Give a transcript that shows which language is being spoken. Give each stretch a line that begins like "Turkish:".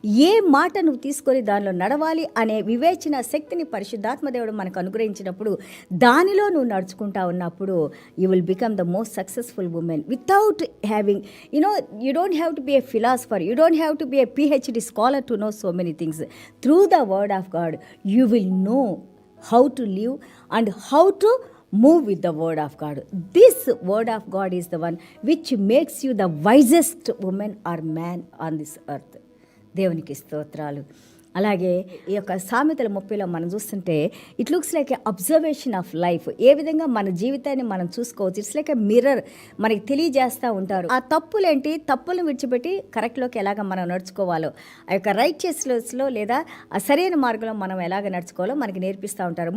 Telugu: ఏ మాట నువ్వు తీసుకొని దానిలో నడవాలి అనే వివేచన శక్తిని పరిశుద్ధాత్మ దేవుడు మనకు అనుగ్రహించినప్పుడు దానిలో నువ్వు నడుచుకుంటా ఉన్నప్పుడు
English: You will become the most successful women without having you don't have to be a philosopher, you don't have to be a PhD scholar to know so many things. Through the word of God you will know how to live and how to move with the word of God. This word of God is the one which makes you the wisest woman or man on this earth.
Telugu: దేవునికి స్తోత్రాలు. అలాగే ఈ యొక్క సామెతల 30లో మనం చూస్తుంటే
English: It looks like a observation of life.
Telugu: ఏ విధంగా మన జీవితాన్ని మనం చూసుకోవచ్చు.
English: it's like a mirror,
Telugu: మనకి తెలియజేస్తూ ఉంటారు. ఆ తప్పులేంటి, తప్పులను విడిచిపెట్టి కరెక్ట్లోకి ఎలాగ మనం నడుచుకోవాలో, ఆ యొక్క రైచియస్నెస్లో లేదా ఆ సరైన మార్గంలో మనం ఎలాగ నడుచుకోవాలో మనకి నేర్పిస్తూ ఉంటారు.